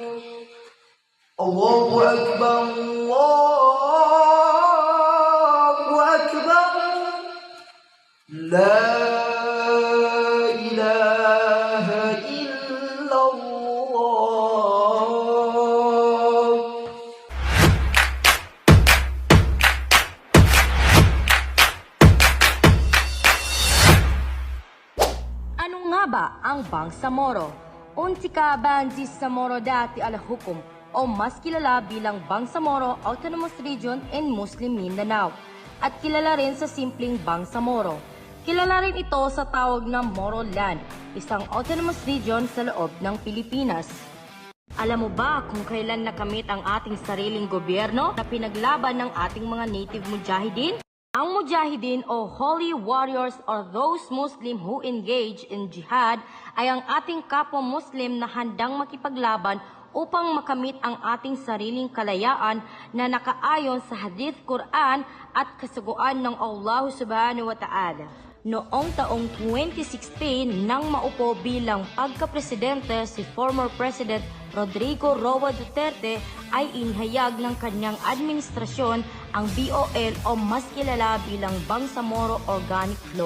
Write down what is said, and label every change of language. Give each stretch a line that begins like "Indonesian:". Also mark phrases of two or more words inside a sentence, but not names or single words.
Arabic: الله أكبر، الله أكبر. لا إله إلا الله.
Filipino: Ano nga ba ang Bangsamoro? Untika Bangsamoro dati al-Hukum o mas kilala bilang Bangsamoro Autonomous Region in Muslim Mindanao at kilala rin sa simpleng Bangsamoro. Kilala rin ito sa tawag na Moro Land, isang
English: autonomous region
Filipino: sa loob ng Pilipinas. Alam mo ba kung kailan nakamit ang ating sariling gobyerno na pinaglaban ng ating mga native mujahideen? Ang mujahideen o
English: holy warriors or those Muslim who engage in jihad
Filipino: ay ang ating kapwa Muslim na handang makipaglaban upang makamit ang ating sariling kalayaan na nakaayon sa Hadith Quran at kasuguan ng Allah
Arabic: سبحانه وتعالى.
Filipino: Noong taong 2016 nang maupo bilang pagka-presidente si
English: former President
Filipino: Rodrigo Roa Duterte ay inihayag ng kanyang administrasyon ang BOL o mas kilala bilang Bangsamoro Organic Law.